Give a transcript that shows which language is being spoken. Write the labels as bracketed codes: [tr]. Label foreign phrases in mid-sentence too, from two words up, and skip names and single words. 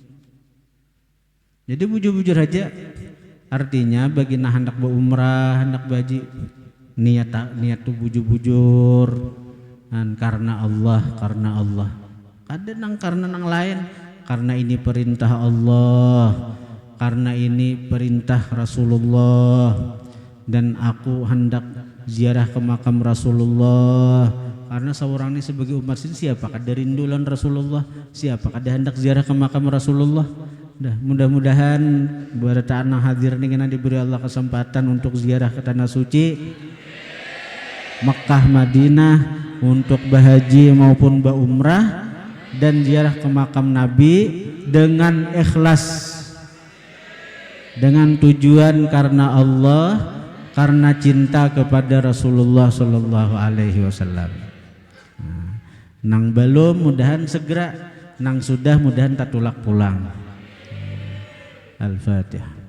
[bjn] Jadi bujur-bujur aja. Artinya bagi nah hendak berumrah, hendak baji niat tuh bujur-bujur dan karena Allah. [id] Kadang nang karena nang lain, karena ini perintah Allah, karena ini perintah Rasulullah, dan aku hendak ziarah ke makam Rasulullah. Karena seorang ini sebagai umat ini siapakah dari rindulan Rasulullah, siapakah dia hendak ziarah ke makam Rasulullah. Mudah-mudahan buat tanah hadir dengan diberi Allah kesempatan untuk ziarah ke tanah suci Mekah Madinah, untuk bahaji maupun umrah dan ziarah ke makam Nabi dengan ikhlas, dengan tujuan karena Allah, karena cinta kepada Rasulullah Sallallahu Alaihi Wasallam. [bjn] Nang belum mudahan segera, nang sudah mudahan tatulak pulang. Al-Fatihah.